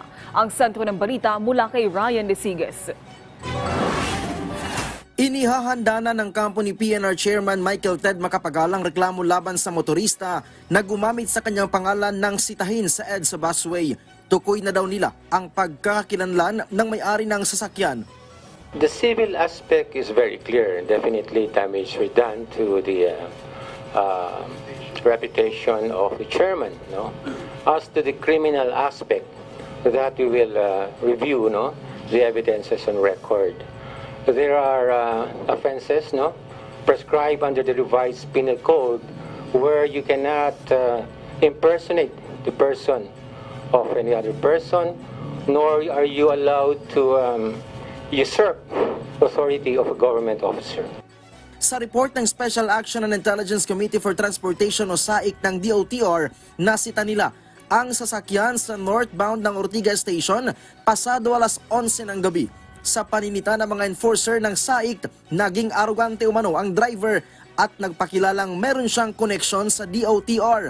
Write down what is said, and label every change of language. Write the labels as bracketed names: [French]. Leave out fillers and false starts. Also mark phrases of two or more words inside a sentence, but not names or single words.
[Filipino] Ang sentro ng balita mula kay Ryan Desiges. Inihahanda na ng kampo ni PNR Chairman Michael Ted Macapagal ang reklamo laban sa motorista na gumamit sa kanyang pangalan ng sitahin sa EDSA busway. Tukoy na daw nila ang pagkakakilanlan ng may-ari ng sasakyan. [English] The civil aspect is very clear. Definitely damage were done to the reputation of the chairman. No? As to the criminal aspect, that we will review the evidences on record. There are offenses prescribed under the revised penal code where you cannot impersonate the person of any other person, nor are you allowed to usurp authority of a government officer. [Filipino] Sa report ng Special Action and Intelligence Committee for Transportation o SAIC ng DOTR, nasita nila ang sasakyan sa northbound ng Ortigas Station pasado alas 11 ng gabi. Sa paninita ng mga enforcer ng SAIC, naging arugante umano ang driver at nagpakilalang meron siyang koneksyon sa DOTR.